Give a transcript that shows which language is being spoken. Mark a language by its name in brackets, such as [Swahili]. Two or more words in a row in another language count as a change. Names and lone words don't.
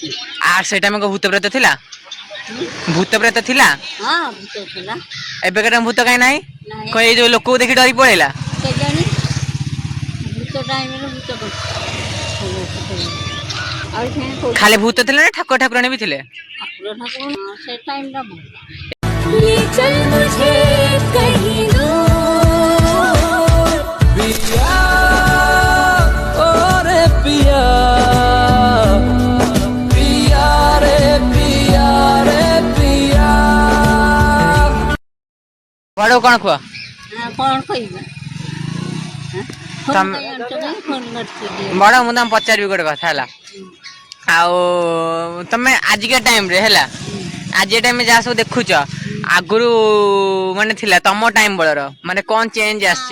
[Odia] আর ସେଟା ଆମେ ଭୂତ ପ୍ରେତ ଥିଲା ଭୂତ ପ୍ରେତ ଥିଲା ହଁ ଭୂତ ଥିଲା ଏବେ କେତେ ଭୂତ କାହିଁ ନାହିଁ ନାଇଁ ଏଇ ଯୋଉ ଲୋକକୁ ଦେଖି ଡରି ପଳେଇଲା କେଜାଣି ଭୂତ ଟାଇମରେ ଭୂତ ଆଉ ଖାଲି ଭୂତ ଥିଲେ ନା ଠାକୁର ଠାକୁରାଣୀ ବି ଥିଲେ ଠାକୁର ଠାକୁର ସେ ଟାଇମଟା ଭଲ [Hindi] ले चल मुझे कहीं दूर पिया ओ रे पिया पिया रे पिया रे पिया [Odia] ବଡ଼ କଣ କୁହ କ'ଣ କହିବା ତମ- ଫୋନ୍ କରିଥିଲି ବଡ଼ ମୁଁ ତମକୁ ପଚାରିବି ଗୋଟେ କଥା ହେଲା ଆଉ ତମେ ଆଜିକା ଟାଇମରେ ହେଲା ଆଜିକା ଟାଇମରେ ଯାହା ସବୁ ଦେଖୁଛ ଆଗରୁ ମାନେ ଥିଲା ତମ ଟାଇମ ବେଳର ମାନେ କଣ ଚେଞ୍ଜ ଆସିଛି